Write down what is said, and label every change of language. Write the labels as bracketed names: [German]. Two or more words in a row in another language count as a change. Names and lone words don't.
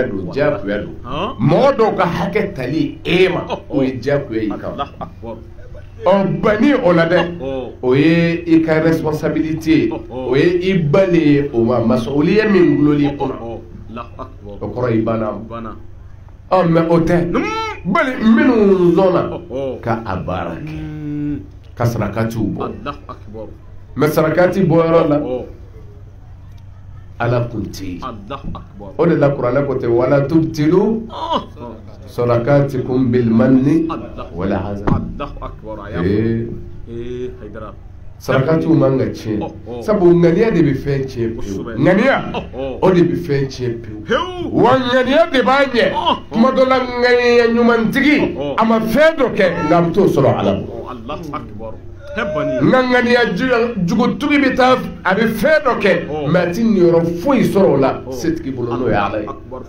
[Bambara] don mɔgɔ dɔw ka hakɛ tali e ma o ye diyagoya y'i kan banni o la dɛ o ye i ka responsabilité o ye i bali ye o ma masuliya min gulonli kunna o kɔrɔ i banna mais o tɛ bali minnu sɔnna ka a baara kɛ ka sarakatiw bɔ mais sarakati bɔyɔrɔ la ala kun tɛ yen o de la kuranɛ ko ten [Arabic] ولا تبطلوا صدقاتكم بالمن والأذى [Bambara] sarakatiw man ka tiɲɛ sabu ŋaniya de bɛ fɛn tiɲɛ pewu ŋaniya o de bɛ fɛn tiɲɛ pewu wa ŋaniya de b'a ɲɛ tuma dɔ la ŋaniya ɲumantigi a ma fɛn dɔ kɛ nka a bɛ t'o sɔrɔ ala bolo nka ŋaniya jugutigi bɛ taa a bɛ fɛn dɔ kɛ mɛ a ti niyɔrɔ foyi sɔrɔ o la setigi bolo n'o ye ala ye